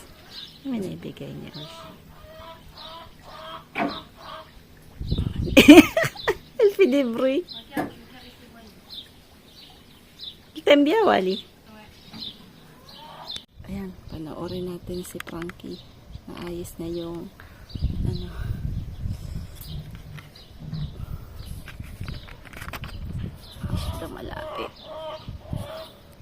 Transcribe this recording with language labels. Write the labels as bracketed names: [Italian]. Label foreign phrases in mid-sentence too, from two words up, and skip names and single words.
[Filipino] May naibigay niya. Elfie de Bruy. [French] T'aimes bien, Wally? [Filipino] Ayan, panoorin natin si Frankie. Naayos na yung malapit.